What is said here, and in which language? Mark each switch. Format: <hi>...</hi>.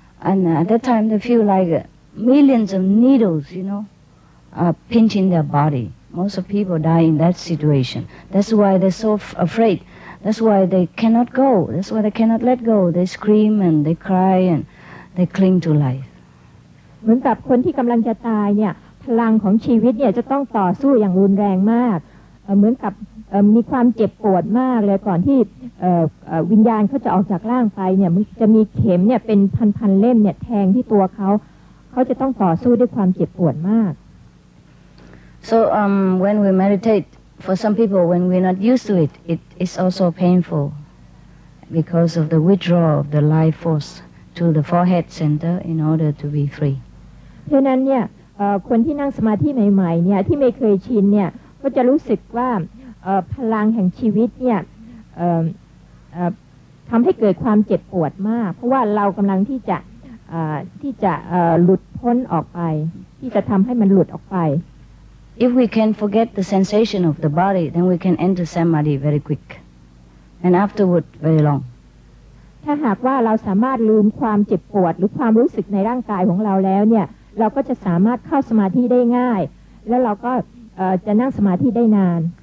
<en>And at that time they feel like millions of needles, are pinching their body. Most of people die in that situation. That's why they're so afraid. That's why they cannot go. That's why they cannot let go. They scream and they cry and they cling to life.</en> <th>เหมือนกับคนที่กำลังจะตายเนี่ยพลังของชีวิตเนี่ยจะต้องต่อสู้อย่างรุนแรงมากเหมือนกับมีความเจ็บปวดมากเลยก่อนที่วิญญาณเขาจะออกจากร่างไปเนี่ยมันจะมีเข็มเนี่ยเป็นพันเล่มเนี่ยแทงที่ตัวเขาจะต้องต่อสู้ด้วยความเจ็บปวดมาก</th> <en>So when we meditate, for some people when we're not used to it, it is also painful because of the withdrawal of the life force to the forehead center in order to be free.</en> <th>เพราะนั้นเนี่ยคนที่นั่งสมาธิใหม่ๆเนี่ยที่ไม่เคยชินเนี่ยก็จะรู้สึกว่าพลังแห่งชีวิตเนี่ยทำให้เกิดความเจ็บปวดมากเพราะว่าเรากำลังที่จะหลุดพ้นออกไปที่จะทำให้มันหลุดออกไป</th> <en>If we can forget the sensation of the body, then we can enter samadhi very quick, and afterward very long.</en> <th>ถ้าหากว่าเราสามารถลืมความเจ็บปวดหรือความรู้สึกในร่างกายของเราแล้วเนี่ยเราก็จะสามารถเข้าสมาธิได้ง่ายแล้วเราก็จะนั่งสมาธิได้นาน</th>